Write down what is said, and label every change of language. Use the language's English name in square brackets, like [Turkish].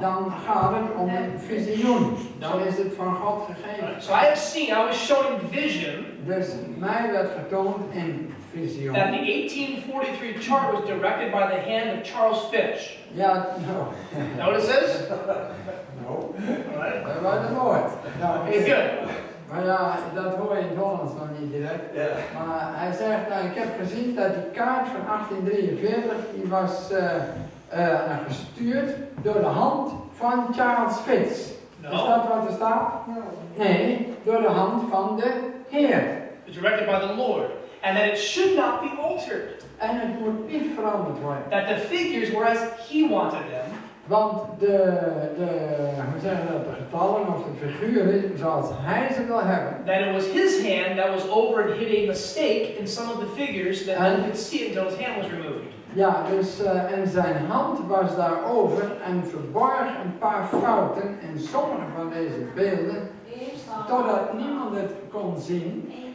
[Dutch] Dan gaat het om een visioen. Zo is het van God gegeven. [English] Right? So I have seen, I was shown in vision [Dutch] Dus mij werd getoond in visioen. [English] that the 1843 chart was directed by the hand of Charles Fish. [Dutch] Ja, [English] Know what it says? no. Alright. [Dutch] Dat was het woord. [English] Okay, good. [Dutch] Maar ja, dat hoor je in het Hollands nog niet direct. Maar hij zegt, nou, ik heb gezien dat die kaart van 1843, die was gestuurd door de hand van Charles Fitz. [English] No. [Dutch] Is dat wat er staat? Nee, door de hand van de Heer. [English] It's directed by the Lord. And that it should not be altered. [Dutch] En het moet niet veranderd worden. [English] That the figures were as he wanted them. [Dutch] Want hoe zeggen we dat, de getallen of de figuren zoals hij ze wil hebben. [English] That it was his hand that was over and hid a mistake in some of the figures that none could see until his hand was removed. [Dutch] Ja, dus en zijn hand was daarover en verborg een paar fouten in sommige van deze beelden, totdat niemand het kon zien.